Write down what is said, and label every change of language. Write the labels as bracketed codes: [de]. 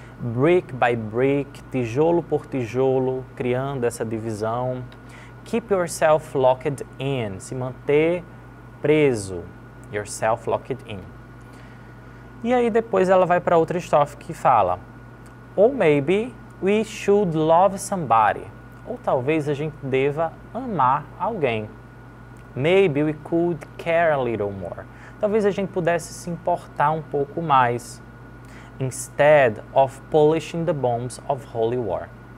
[pt] Brick by brick, tijolo por tijolo, criando essa divisão. [en] Keep yourself locked in, se manter preso, yourself locked in. [pt] E aí depois ela vai para outra estrofe que fala, or maybe we should love somebody, ou talvez a gente deva amar alguém. [en] Maybe we could care a little more, talvez a gente pudesse se importar um pouco mais. Instead of polishing the bombs of holy war.